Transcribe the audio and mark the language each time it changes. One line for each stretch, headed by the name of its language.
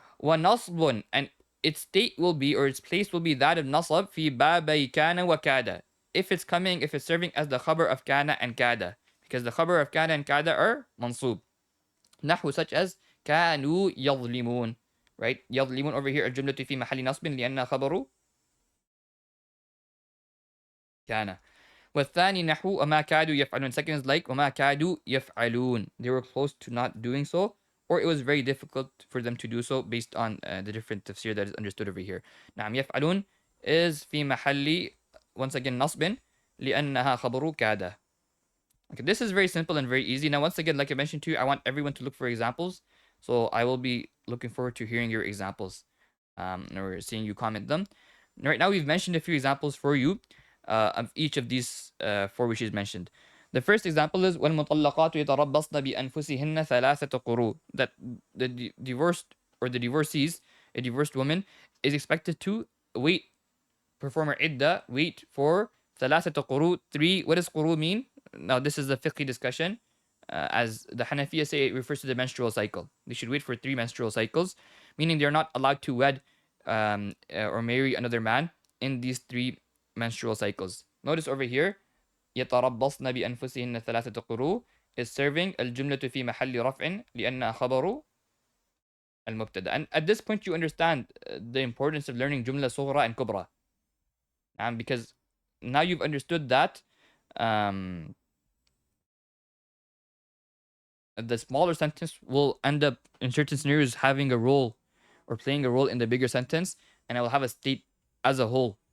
English: Nasbun, and its state will be, or its place will be that of nasab fi babay kana wa kada. If it's serving as the khabar of kana and kada. Because the khabar of kana and kada are mansub. Nahwu, such as
Arabic: كانوا يظلمون.
English: Right?
Arabic: يظلمون
English: over here
Arabic: الجملة في محل نصب لأنها خبر كان. والثاني نحو وما كادوا يفعلون.
English: Second is like
Arabic: وما كادوا يفعلون.
English: They were close to not doing so, or it was very difficult for them to do so based on the different tafsir that is understood over here.
Arabic: نعم. يفعلون
English: is
Arabic: في محل
English: once again
Arabic: نصب لأنها خبر كاد.
English: Okay, this is very simple and very easy. Now, once again, like I mentioned to you, I want everyone to look for examples. So I will be looking forward to hearing your examples or seeing you comment them. Right now, we've mentioned a few examples for you of each of these 4 which is mentioned. The first example is
Arabic: وَالْمُطَلَّقَاتُ يَتَرَبَّصْنَ بِأَنفُسِهِنَّ ثَلَاثَةَ قُرُوء.
English: That the divorced or the divorcees, a divorced woman, is expected to perform her idda, wait for
Arabic: ثلاثة قُرُوء,
English: 3. What does quru mean? Now, this is a fiqhi discussion. As the Hanafiya say, it refers to the menstrual cycle. They should wait for 3 menstrual cycles. meaning they're not allowed to wed or marry another man in these 3 menstrual cycles. Notice over here,
Arabic: يتربصن بأنفسهن 3 قروء
English: is serving
Arabic: الجملة في محل رفع لأنها خبر المبتدأ.
English: And at this point, you understand the importance of learning جملة صغرى and كبرى. Because now you've understood that the smaller sentence will end up in certain scenarios having a role or playing a role in the bigger sentence, and it will have a state as a whole.